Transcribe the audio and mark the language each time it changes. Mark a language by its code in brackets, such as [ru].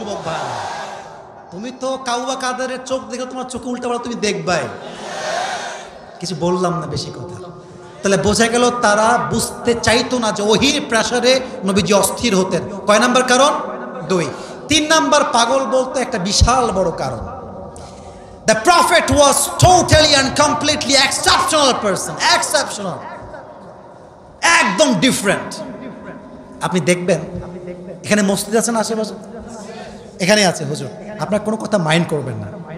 [bn] যুবক ভাই, তুমি তো কাউবা কাদেরের চোখ দেখে তোমার চোখে উল্টা পাল্টা তুমি দেখবাই। কিছু বললাম না, বেশি কথা। তাহলে বোঝা গেল তারা বুঝতে চাইতো না যে ওহীর প্রেসারে নবীজি অস্থির হতেন। কয় নাম্বার কারণ? 2। 3 নাম্বার পাগল বলতে একটা বিশাল বড় কারণ। [en] The prophet was totally and completely exceptional person, exceptional, [bn] একদম ডিফারেন্ট। আপনি দেখবেন এখানে মসজিদ আছে না আশেপাশে, এখানে আছে হুজুর, আপনার কোনো কথা মাইন্ড করবেন না।